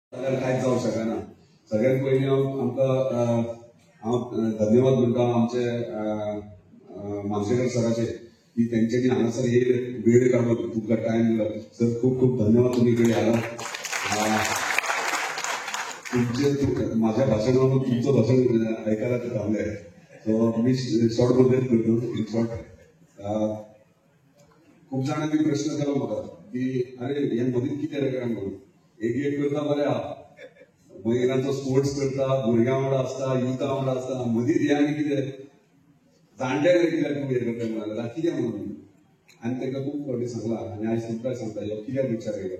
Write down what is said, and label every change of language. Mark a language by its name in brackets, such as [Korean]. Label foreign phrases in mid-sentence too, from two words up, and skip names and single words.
[Konkani] कांयच जावंक शकना. सगळ्यात पयलीं हांव धन्यवाद म्हणटा आमचे मानसेकर सराचे की तेंच्यांनी हांगासर वेळ काडलो, तुमकां टायम दिलो. [Marathi] सर खूब खूब धन्यवाद, तुम्ही इकडे आला. माझ्या भाषणावर तुमचं भाषण ऐकायला ते थांबले. सो मी शॉर्ट मध्ये करतो. [English] in short [Marathi] खूप जणांनी प्रश्न केला [Konkani] म्हाका की अरे हे मदीं कितें रे [Marathi] काय म्हणून. [Konkani] एक करता बरें आहा, भुरग्यांचो स्पोर्ट्स करता, भुरग्यां वांगडा आसता, युथा वांगडा आसता, मदींच हे आनी कितें जाणट्यांक कित्याक तुम्ही हे करता म्हणून कितें म्हणून. आनी ताका खूब फावटी सांगला आनी आयज तुमकां सांगता ह्यो कित्याक विचार केला.